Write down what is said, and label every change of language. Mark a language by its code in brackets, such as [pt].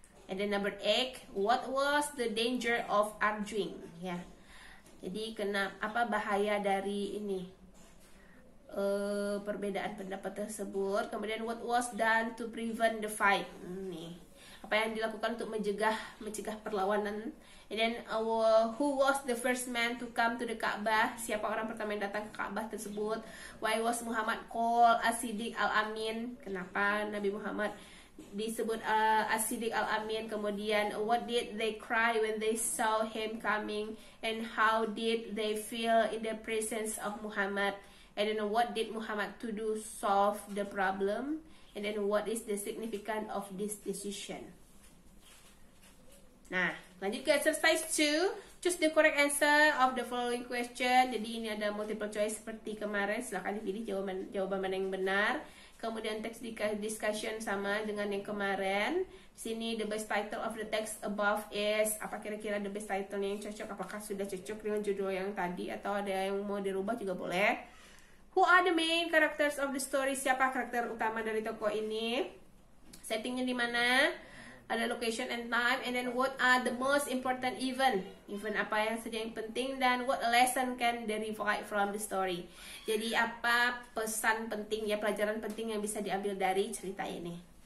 [en] And then number 8, what was the danger of arguing? [id] Ya. Jadi apa bahaya dari ini perbedaan pendapat tersebut? Kemudian [en] what was done to prevent the fight? [id] Nih, apa yang dilakukan untuk mencegah perlawanan? [en] And then who was the first man to come to the Ka'bah? [id] Siapa orang pertama yang datang ke Ka'bah tersebut? [en] Why was Muhammad called As-Siddiq Al-Amin? [id] Kenapa Nabi Muhammad disebut As-Siddiq Al-Amin? Kemudian [en] what did they cry when they saw him coming? And how did they feel in the presence of Muhammad? And then what did Muhammad to do solve the problem? And then what is the significance of this decision? [id] Nah, lanjut ke [en] exercise 2. Choose the correct answer of the following question. [id] Jadi ini ada multiple choice seperti kemarin. Silahkan dipilih jawaban mana yang benar. Kemudian text discussion sama dengan yang kemarin. Sini [en] the best title of the text above is, [id] apa kira-kira [en] the best title [id] yang cocok? Apakah sudah cocok dengan judul yang tadi atau ada yang mau dirubah juga boleh. [en] Who are the main characters of the story? [id] Siapa karakter utama dari tokoh ini? Settingnya di mana? Ada [en] location and time. And then what are the most important event? [id] Event apa yang saja yang penting. Dan [en] what lesson can derive from the story? [id] Jadi apa pesan penting ya, pelajaran penting yang bisa diambil dari cerita ini?